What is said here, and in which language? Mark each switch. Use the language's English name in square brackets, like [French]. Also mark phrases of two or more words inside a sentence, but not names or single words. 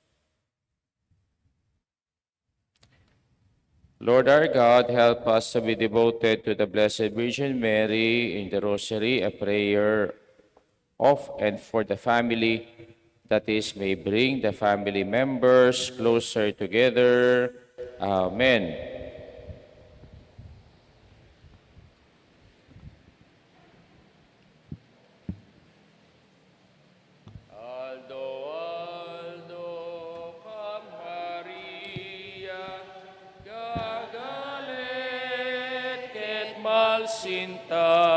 [English] Lord our God, help us to be devoted to the Blessed Virgin Mary in the Rosary, a prayer of and for the family, that is, may bring the family members closer together. Amen. [Pampanga] Aldo, Aldo, Kang Maria, gagalet ket malsinta.